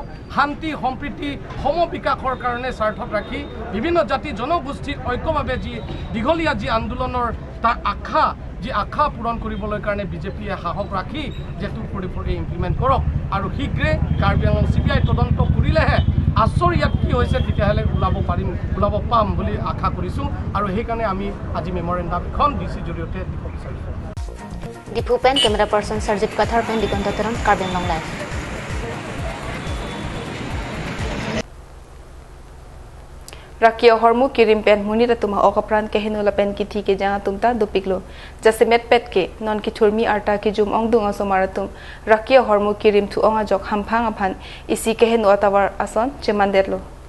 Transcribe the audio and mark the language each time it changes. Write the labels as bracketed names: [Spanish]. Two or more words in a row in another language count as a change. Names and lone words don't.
[Assamese] শান্তি সম্প্ৰীতি সম বিকাশৰ কাৰণে স্বাৰ্থত ৰাখি বিভিন্ন জাতি জনগোষ্ঠীৰ ঐক্যভাৱে যি দীঘলীয়া যি আন্দোলনৰ তাৰ আশা পূৰণ কৰিবলৈ কাৰণে বিজেপিয়ে সাহস ৰাখি যে 244A ইমপ্লিমেন্ট কৰক আৰু শীঘ্ৰে Karbi Anglong CBI তদন্ত কৰিলেহে আচৰ ইয়াত কি হৈছে তেতিয়াহ'লে ওলাব পাম বুলি আশা কৰিছোঁ আৰু সেইকাৰণে আমি আজি মেমৰেণ্ডাম এখন ডিচি জৰিয়তে দিব বিচাৰিছোঁ [Karbi] Dipu Pen [English] Camera Person [Karbi] Sarjit Kathar Pen Dikontoteron Karbi Anglong Live. Rakia hormu kirim pen muni ratuma okapran ke hinula pen ki thi ke janga tumta dupiklo jasemet pet ke non ki thurmi arta ki jum ong dunga somaratum rakia hormu kirim thu onga jok hamphang aphan isi ke henu atawar ason chemandetlo